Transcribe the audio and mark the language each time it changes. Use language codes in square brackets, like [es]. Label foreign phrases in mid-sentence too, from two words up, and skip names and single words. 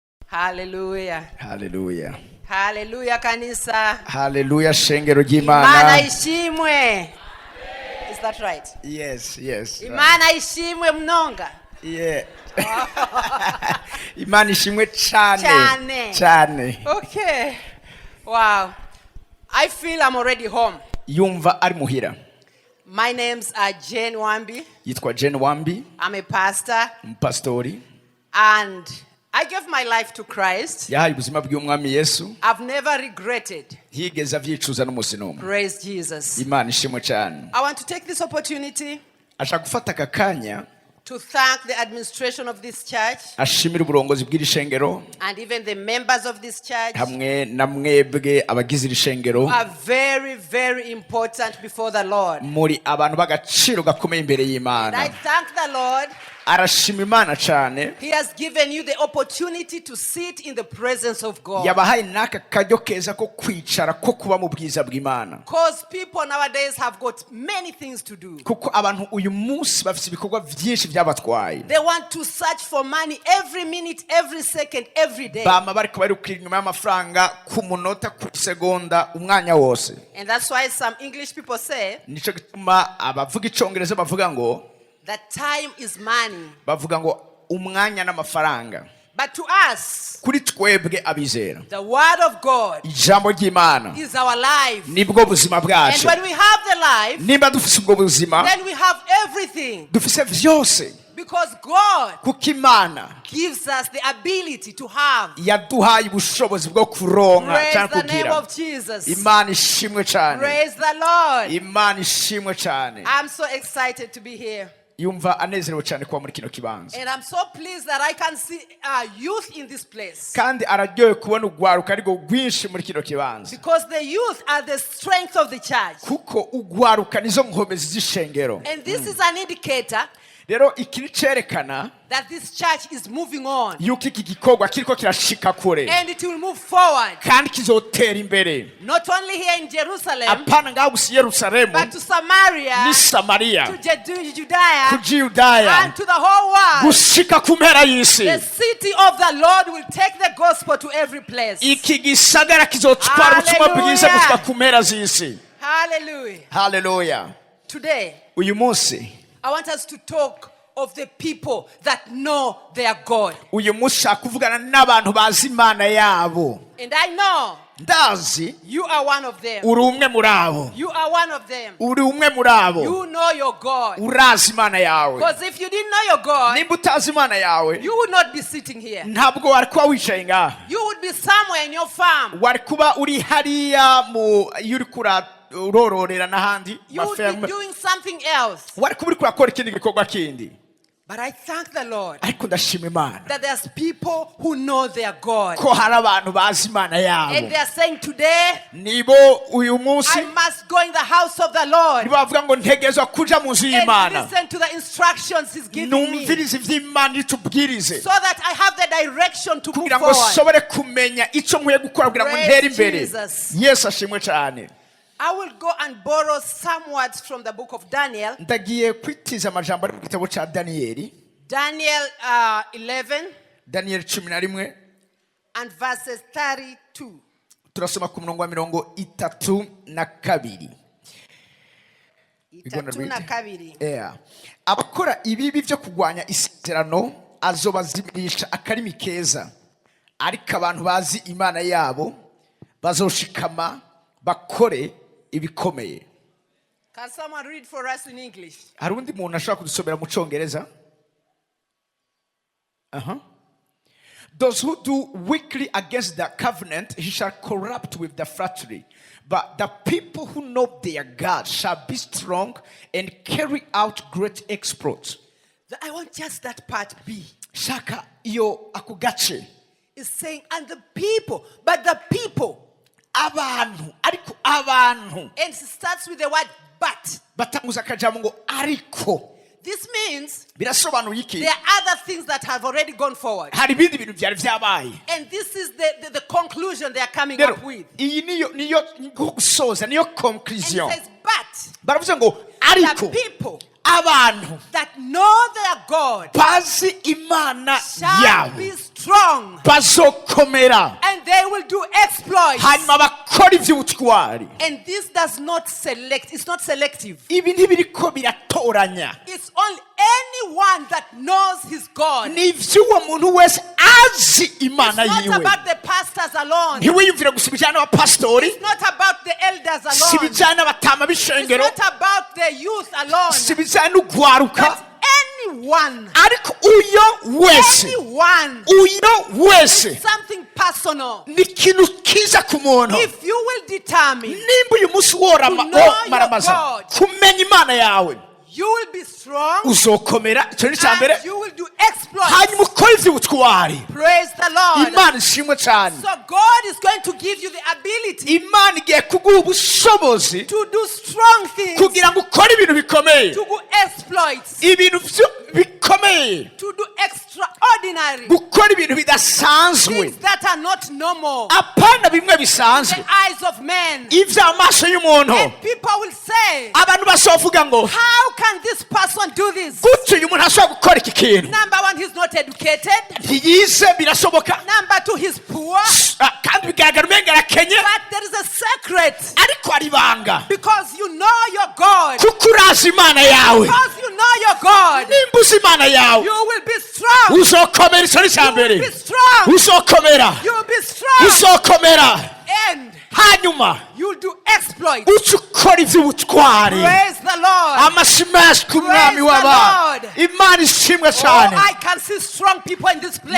[en] Hallelujah. Hallelujah. [sw] Hallelujah kanisa. [rn] Hallelujah shengero Imana ry'Imana. ishimwe. [en] Is that right? Yes. [rn] Imana ishimwe mnonga. Yeah. Imana ishimwe cyane. [en] Okay. Wow. I feel I'm already home. [rn] Yumva ari muhira. [en] My name's Jane WAMBI. [rn] Yitwa Jane WAMBI. [en] I'm a pastor. [rn] Pastori. [en] And I gave my life to Christ. [rn] Yahaye ubuzima bw'umwami Yesu. [en] I've never regretted. [rn] Higeze avyicuza n'umunsi n'umwe. [en] Praise Jesus. [rn] Imana ishimwe cyane. [en] I want to take this opportunity [rn] ashaka gufata aka kanya [en] to thank the administration of this church [rn] ashimira uburongozi bw'iri shengero [en] and even the members of this church [rn] hamwe na mwebwe abagize iri shengero [en] are very, very important before the Lord. [rn] muri abantu b'agaciro gakomeye imbere y'Imana. [en] I thank the Lord. [rn] Arashima Imana cyane. [en] He has given you the opportunity to sit in the presence of God. [rn] Yabahaye naka kajyo keza ko kwicara ko kuba mu bwiza bw'Imana. [en] Because people nowadays have got many things to do. [rn] Kuko abantu uyu munsi bafite ibikorwa byinshi byabatwaye. [en] They want to search for money every minute, every second, every day. [rn] Bama bari kubarukira inyuma y'amafaranga ku munota ku segonda umwanya wose. [en] And that's why some English people say [rn] nico gituma abavuga icyongereza bavuga ngo [en] that time is money. [rn] Bavuga ngo umwanya n'amafaranga. [en] But to us, [rn] kuri twebwe abizera, [en] the word of God [rn] ijambo ry'Imana [en] is our life. [rn] Nibwo buzima bwacu. [en] And when we have the life, [rn] nimba dufise ubwo buzima, [en] then we have everything. [rn] Dufise vyose. [en] Because God [rn] kuko Imana [en] gives us the ability to have. [rn] Yaduhaye ubushobozi bwo kuronka cyangwa kugira. [en] Praise the name of Jesus. [rn] Imana ishimwe cyane. [en] Praise the Lord. [rn] Imana ishimwe cyane. [en] I'm so excited to be here. [rn] Yumva anezerewe cyane kuba muri kino kibanza. [en] And I'm so pleased that I can see youth in this place. [rn] Kandi araryoye kubona ugwaruka ariko rwinshi muri kino kibanza. [en] Because the youth are the strength of the church. [rn] Kuko ugwaruka nizo nkomezi z'ishengero. [en] And this is an indicator [rn] rero ikiri cerekana [en] that this church is moving on. [rn] Yuko iki gikorwa kiriko kirashika kure. [en] And it will move forward. [rn] Kandi kizotera imbere. [en] Not only here in Jerusalem, [rn] apana ngaho gusa Yerusalemu, [en] but to Samaria, [rn] ni Samaria, [en] to Judea, [rn] ku Judaya, [en] and to the whole world. [rn] Gushika ku mpera y'isi. [en] The city of the Lord will take the gospel to every place. [rn] Iki gisagara kizotwara ubutumwa bwiza gushika ku mpera z'isi. [en] Hallelujah. Hallelujah. Today, [rn] uyu munsi [en] I want us to talk of the people that know their God. [rn] Uyu munsi kuvugana n'abantu bazi Imana yabo. [en] And I know [rn] ndazi [en] you are one of them. [rn] Uri umwe muri abo. [en] You are one of them. [rn] Uri umwe muri abo. [en] You know your God. [rn] Urazi Imana yawe. [en] Because if you didn't know your God, [rn] nimba utazi Imana yawe, [en] you would not be sitting here. [rn] Ntabwo wari kuba wicaye ngaha. [en] You would be somewhere in your farm. [rn] Wari kuba uri hariya mu yuri kura urororera n'ahandi. [en] You would be doing something else. [rn] Wari kuba uri kurakora ikindi gikorwa kindi. [en] But I thank the Lord that there's people who know their God. And they are saying today, I must go in the house of the Lord and listen to the instructions He's giving me, so that I have the direction to move forward. Praise Jesus. Yes, I will go and borrow some words from the book of Daniel. Daniel 11 and verses 32. [rn] Turasoma ku murongo wa 32. Abakora ibibi byo kugwanya isezerano azobazimisha akarimi keza, ariko abantu bazi Imana yabo bazoshikama bakore ibikomeye. [en] Can someone read for us in English? [rn] Harundi muntu ashaka kudusomera mu Cyongereza? [en] Those who do wickedly against the covenant, he shall corrupt with the flattery. But the people who know their God shall be strong and carry out great exploits. I want just that part B. [rn] Shaka iyo akugache [en] is saying, and the people, but the people. [rn] Abantu, ariko abantu. [en] And it starts with the word but. [rn] Batanguza kajambo ngo ariko. [en] This means there are other things that have already gone forward. And this is the conclusion they are coming up with. And it says, but the people that know their God shall be strong strong. [rn] Bazokomera. [en] And they will do exploits. [rn] Hanyuma bakora iby'ubutwari. [en] And this does not select. It's not selective. [rn] Ibi ntibiriko biratoranya. [en] It's only anyone that knows his God. [rn] Ni iby'uwo muntu wese azi Imana yiwe. [en] It's not about the pastors alone. [rn] Ntiwiyumvire gusa ibijyanye n'abapasitori. [en] It's not about the elders alone. [rn] Si ibijyanye n'abatama [en] It's [rn] b'ishengero. [en] not about the youth alone. [rn] Si ibijyanye n'ugwaruka. [en] But anyone. [rn] Ariko uyo wese. [en] Anyone. [rn] Uyo wese. [en] Something personal. [rn] Ni ikintu kiza ku muntu. [en] If you will determine [rn] nimba uyu munsi woramaza kumenya Imana yawe, [en] you will be strong. [rn] Uzokomera. Icyo ni cya mbere. [en] And you will do exploits. [rn] Hanyuma ukora iby'ubutwari. [en] Praise the Lord. [rn] Imana ishimwe cyane. [en] So God is going to give you the ability [rn] Imana igiye kuguha ubushobozi [en] to do strong things, [rn] kugira ngo ukore ibintu bikomeye, [en] to do exploits, [rn] ibintu bikomeye, [en] to do extraordinary [rn] gukora ibintu bidasanzwe, [en] things that are not normal [rn] apana bimwe [en] in [rn] bisanzwe, [en] the eyes of men. [rn] iby'amaso y'umuntu. [en] And people will say, [rn] Abantu basovuga ngo [en] how can this person do this? [rn] gutyo uyu muntu ashobora gukora iki kintu. [en] Number one, he's not educated. [rn] Ntiyize, birashoboka. [en] Number two, he's poor. [rn] Kandi bigaragara umenga arakenye. [en] But there is a secret. [rn] Ariko ari ibanga. [en] Because you know your God. [rn] Kuko urazi Imana yawe. [en] Because you know your God. [rn] Nimba uzi Imana yawe, [en] You will be strong. [rn] uzokomera. Icyo ni cya [en] You [rn] mbere. [en] will be strong. [rn] Uzokomera. [en] You will be strong. [rn] Uzokomera. [en] And [rn] Hanyuma [en] you'll do exploits. [rn] uca ukora iby'ubutwari. [en] Praise the Lord. [rn] Amashimwe ku mwami w'abami. Imana ishimwe [en] Oh, [rn] cyane. [en] I can see strong people in this place.